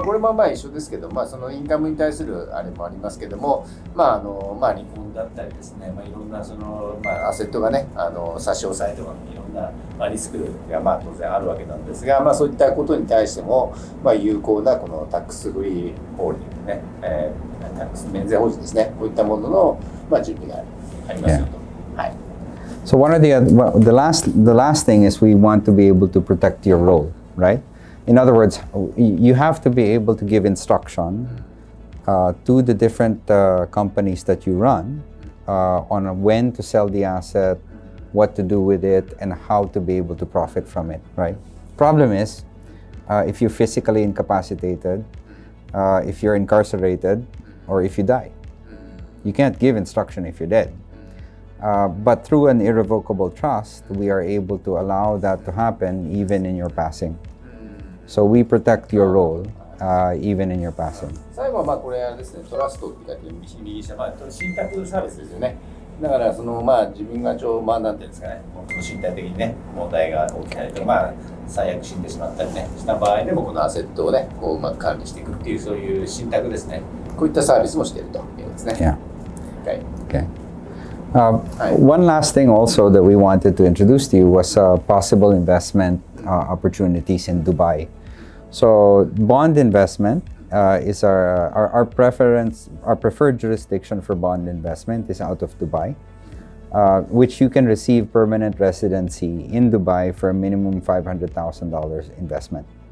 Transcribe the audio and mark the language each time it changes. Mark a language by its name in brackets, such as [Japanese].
[Japanese] これも一緒ですけど、そのインカムに対するあれもありますけども、離婚だったりですね、いろんなそのアセットがね、差し押さえとかいろんなリスクが当然あるわけなんですが、そういったことに対しても有効なこのタックスフリーホールディングね、タックス免税法人ですね、こういったものの準備がありますよと。はい。 [English] So the last thing is we want to be able to protect your role, right? In other words, you have to be able to give instruction to the different companies that you run on when to sell the asset, what to do with it, and how to be able to profit from it, right? Problem is, if you're physically incapacitated, if you're incarcerated, or if you die. You can't give instruction if you're dead. But through an irrevocable trust, we are able to allow that to happen even in your passing. So we protect your role even in your passing. [Japanese] 最後はまあこれはですね、トラストって書いて右下、まあ信託サービスですよね。だからそのまあ自分がまあなんていうんですかね、身体的にね問題が起きたりとか、まあ最悪死んでしまったりねした場合でもこのアセットをねこううまく管理していくっていうそういう信託ですね。こういったサービスもしているということですね。 [English] Yeah. Okay. Okay. One last thing also that we wanted to introduce to you was possible investment opportunities in Dubai. So bond investment is our preference, our preferred jurisdiction for bond investment is out of Dubai, which you can receive permanent residency in Dubai for a minimum $500,000 investment.